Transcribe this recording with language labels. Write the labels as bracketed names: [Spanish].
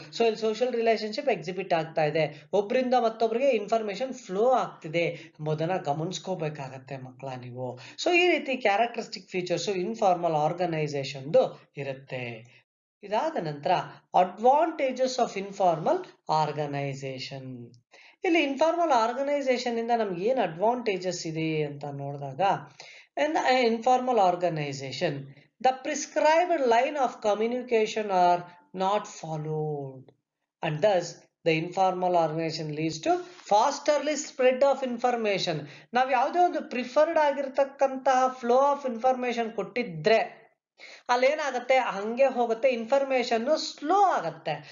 [Kannada] So ಇಲ್ಲಿ social relationship exhibit ಆಗ್ತಾ ಇದೆ, ಒಬ್ಬರಿಂದ ಮತ್ತೊಬ್ಬರಿಗೆ ಇನ್ಫಾರ್ಮೇಶನ್ ಫ್ಲೋ ಆಗ್ತಿದೆ ಎಂಬುದನ್ನ ಗಮನಿಸ್ಕೋಬೇಕಾಗತ್ತೆ ಮಕ್ಕಳ ನೀವು. ಸೊ ಈ ರೀತಿ ಕ್ಯಾರೆಕ್ಟರಿಸ್ಟಿಕ್ ಫೀಚರ್ಸ್ ಇನ್ಫಾರ್ಮಲ್ ಆರ್ಗನೈಸೇಷನ್ ಇರುತ್ತೆ. ಇದಾದ ನಂತರ [English] Advantages of informal organisation. [Kannada] ಇಲ್ಲಿ ಇನ್ಫಾರ್ಮಲ್ ಆರ್ಗನೈಸೇಷನ್ ಇಂದ ನಮ್ಗೆ ಏನ್ ಅಡ್ವಾಂಟೇಜಸ್ ಇದೆ ಅಂತ ನೋಡಿದಾಗ, [English] in an informal organization the prescribed line of communication are not followed, and thus the informal organization leads to fasterly spread of information. [Kannada] ನಾವು ಯಾವುದೇ ಒಂದು ಪ್ರಿಫರ್ಡ್ ಆಗಿರ್ತಕ್ಕಂತಹ ಫ್ಲೋ ಆಫ್ ಇನ್ಫಾರ್ಮೇಶನ್ ಕೊಟ್ಟಿದ್ರೆ ಅಲ್ಲೇನಾಗತ್ತೆ, ಹಂಗೆ ಹೋಗುತ್ತೆ, ಇನ್ಫಾರ್ಮೇಶನ್ ಸ್ಲೋ ಆಗತ್ತೆ.